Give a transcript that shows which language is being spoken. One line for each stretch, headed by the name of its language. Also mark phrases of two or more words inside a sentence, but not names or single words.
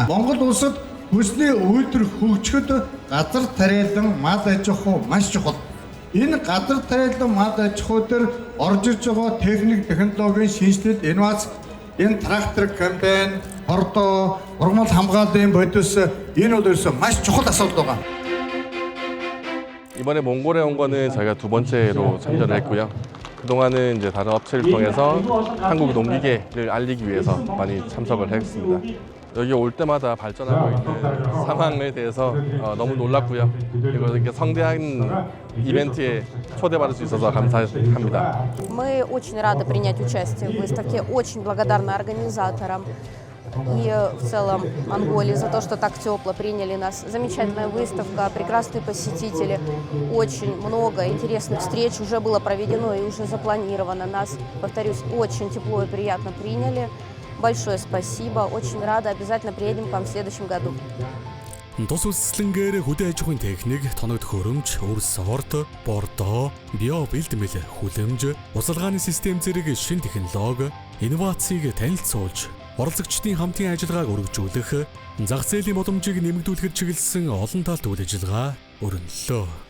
Mongolian: Монгол улсад хүнсний үйлдвэр хөгжөхөд газар тариалан мал аж ахуй маш чухал. Энэ газар тариалан мал аж ахуй дээр орж ирж байгаа техник технологийн шинжилэл инновац, энэ трактор комбайн, хордоо, ургамал хамгааллын бодис энэ бол ерөөсөө маш чухал асуудал байгаа.
Korean: 이번에 몽골에 온 거는 저희가 2번째로 참여를 했고요. 그동안은 이제 다른 업체를 통해서 한국 농기계를 알리기 위해서 많이 참석을 했습니다. 여기 올 때마다 발전하고 있는 상황에 대해서 너무 놀랐고요. 그리고 이렇게 성대한 이벤트에 초대받을 수 있어서 감사합니다.
Russian: Мы очень рады принять участие в выставке, очень благодарны организаторам и в целом Монголии за то, что так тепло приняли нас. Замечательная выставка, прекрасные посетители, очень много интересных встреч уже было проведено и уже запланировано. Нас, повторюсь, очень тепло и приятно приняли. Большое спасибо, очень рада, обязательно приедем к вам в следующем году.
Mongolian: Тус үсгэлэнгээр хөдөө аж ахуйн техник, тоног төхөөрөмж, үр сорт, бордоо, био бэлтгэл, хүлэмж, усалгааны систем зэрэг шинэ технологи, инновацийг танилцуулж, оролцогчдын хамтын ажиллагааг өргөжүүлэх, зах зээлийн боломжийг нэмэгдүүлэхэд чиглэсэн олон талт үйл ажиллагаа өрнөлөө.